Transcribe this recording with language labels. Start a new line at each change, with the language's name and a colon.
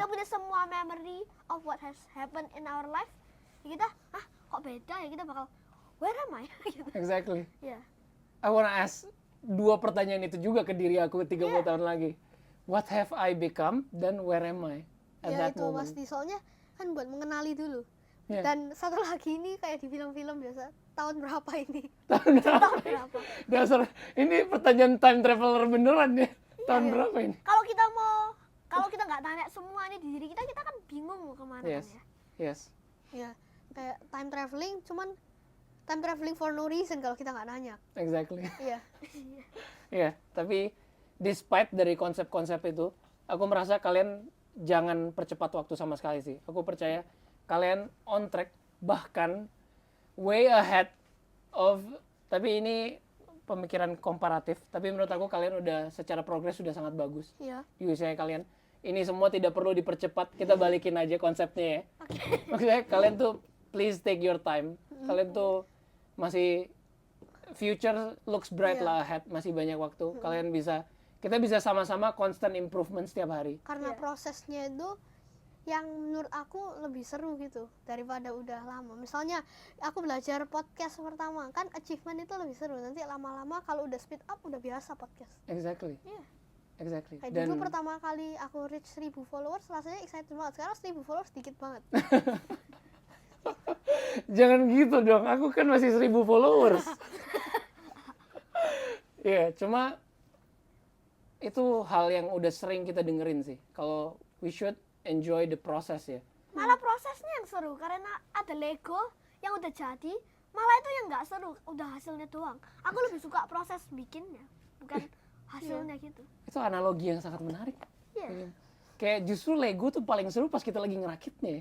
Indonesian: Kita punya semua
English: memory of what has happened in our life.
Indonesian: Ya kita, kok beda ya? Kita bakal
English: where am I?
Indonesian: Gitu.
English: Exactly.
Indonesian: Ya.
English: I wanna ask
Indonesian: dua pertanyaan itu juga ke diri aku 30 tahun lagi.
English: What have I become dan where am I at
Indonesian: Ya
English: that
Indonesian: itu
English: moment?
Indonesian: pasti. Soalnya kan buat mengenali dulu. Iya. Dan satu lagi ini kayak di film-film biasa, tahun berapa ini? Tahun berapa? Dasar ini pertanyaan time traveler beneran ya. Tahun berapa ini? Kalau kita nggak tanya semua ini di diri kita kan bingung mau kemana
English: Yes.
Indonesian: kan ya.
English: Yes.
Indonesian: Ya, kayak time traveling, cuman
English: time traveling for no reason
Indonesian: kalau kita nggak nanya.
English: Exactly.
Indonesian: Iya. Iya, tapi despite dari konsep-konsep itu, aku merasa kalian jangan percepat waktu sama sekali sih. Aku percaya kalian
English: on track,
Indonesian: bahkan
English: way ahead of,
Indonesian: tapi ini pemikiran komparatif, tapi menurut aku kalian udah secara progres sudah sangat bagus Iya. di usia kalian. Ini semua tidak perlu dipercepat, kita balikin aja konsepnya ya. Maksudnya kalian tuh
English: please take your time.
Indonesian: Kalian tuh masih
English: future looks bright
Indonesian: Iya. lah ahead, masih banyak waktu. Kita bisa sama-sama
English: constant improvement
Indonesian: setiap hari. Karena Iya. prosesnya itu yang menurut aku lebih seru gitu daripada udah lama. Misalnya aku belajar podcast pertama kan achievement itu lebih seru. Nanti lama-lama kalau udah
English: speed up
Indonesian: udah biasa podcast.
English: Exactly.
Indonesian: Iya.
English: Exactly.
Indonesian: Kayak dulu pertama kali aku
English: reach 1000 followers
Indonesian: rasanya excited banget. Sekarang 1000 followers dikit banget. Jangan gitu dong, aku kan masih 1000 followers. Iya, cuma itu hal yang udah sering kita dengerin sih.
English: Kalau we should enjoy the process ya.
Indonesian: Malah prosesnya yang seru karena ada Lego yang udah jadi, malah itu yang nggak seru, udah hasilnya doang. Aku lebih suka proses bikinnya, bukan hasilnya gitu. Itu analogi yang sangat menarik. Iya. Kayak justru Lego tuh paling seru pas kita lagi ngerakitnya.